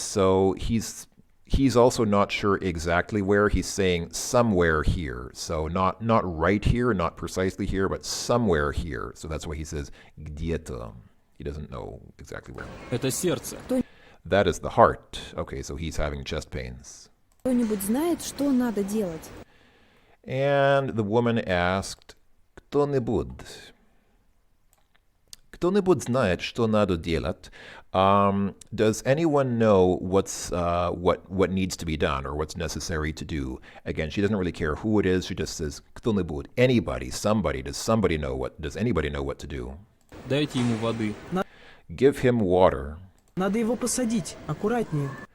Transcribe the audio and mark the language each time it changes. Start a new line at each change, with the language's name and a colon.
English: So he's also not sure exactly where. He's saying somewhere here. So not right here, not precisely here, but somewhere here. So that's why he says где-то. He doesn't know exactly where.
Russian: Это сердце.
English: That is the heart. Okay, so he's having chest pains.
Russian: Кто-нибудь знает, что надо делать?
English: And the woman asked, кто-нибудь?
Russian: Кто-нибудь знает, что надо делать?
English: Does anyone know what needs to be done or what's necessary to do? Again, she doesn't really care who it is. She just says, кто-нибудь? Anybody, somebody. Does anybody know what to do?
Russian: Дайте ему воды.
English: Give him water.
Russian: Надо его посадить, аккуратнее.